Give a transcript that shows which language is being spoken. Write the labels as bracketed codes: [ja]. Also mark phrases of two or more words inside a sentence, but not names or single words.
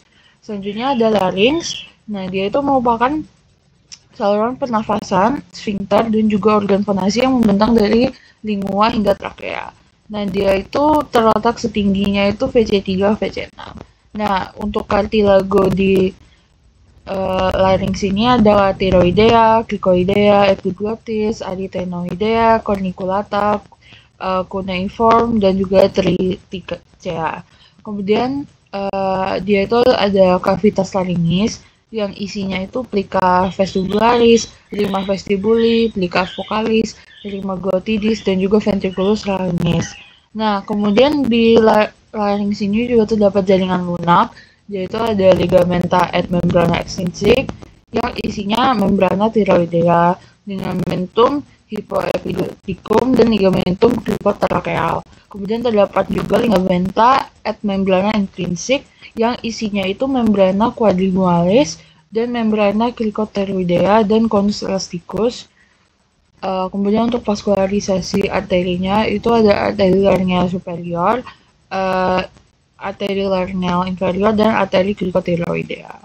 [id] Selanjutnya ada larynx. Nah, dia itu merupakan saluran pernafasan, sfinkter, dan juga organ fonasi yang membentang dari lingua hingga trakea. Nah, dia itu terletak setingginya itu VC3, VC6. Nah, untuk kartilago di larynx ini ada tiroidea, cricoidea, epiglottis, arytenoidea, corniculata, cuneiform, dan juga triticea. Kemudian dia itu ada [la] cavitas laryngis [id] yang isinya itu [la] plica vestibularis, rima vestibuli, plica vocalis, rima glottidis, [id] dan juga [la] ventriculus laryngis. [id] Nah, kemudian di larynx ini juga terdapat jaringan lunak, yaitu ada [la] ligamenta et membrana extrinsic [id] yang isinya [la] membrana tiroidea, ligamentum hypoepiglotticum, [id] dan [la] ligamentum cricotracheal. [id] Kemudian terdapat juga [la] ligamenta et membrana intrinsic [id] yang isinya itu [la] membrana quadrigungalis [id] dan [la] membrana cricoteroidea [id] dan [la] conus elasticus. [id] Kemudian untuk vaskularisasi arterinya itu ada arteri laryngeal superior, arteri laryngeal inferior, dan arteri cricotiroidea.